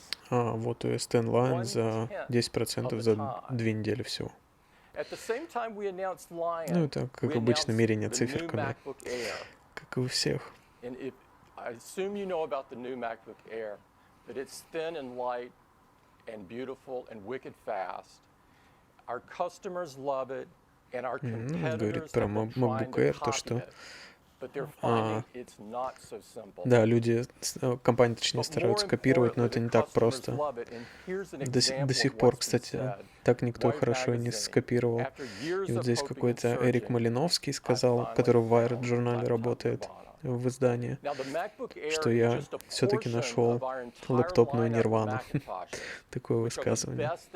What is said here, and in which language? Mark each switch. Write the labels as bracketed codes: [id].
[ru] Вот OS X Lion за 10% за 2 недели всего. Ну, это, как обычно, мерение циферками, как и у всех. [en] I assume you know about the new MacBook Air, that it's thin and light and beautiful and wicked fast. Our customers love it, and our competitors have been trying to copy it, but they're finding it's not so simple. [ru] Да, люди, компании, точнее, стараются копировать, но это не так просто. До сих пор, кстати, так никто хорошо и не скопировал. И вот здесь какой-то Эрик Малиновский сказал, который в Wired журнале работает, в издании, что я все-таки нашел лэптопную нирвану. Такое высказывание.